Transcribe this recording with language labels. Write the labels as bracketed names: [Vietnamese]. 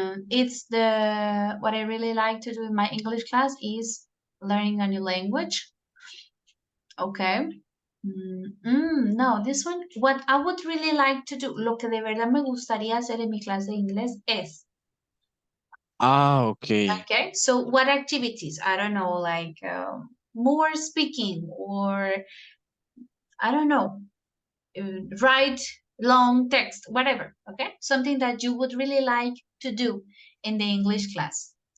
[English] It's what I really like to do in my English class is learning a new language. Okay. No, this one, what I would really like to do, [Spanish] lo que de verdad me gustaría hacer en mi clase de inglés es. [English] Okay. Okay, so what activities? I don't know, like more speaking or I don't know, write long text, whatever, okay? Something that you would really like to do in the English class.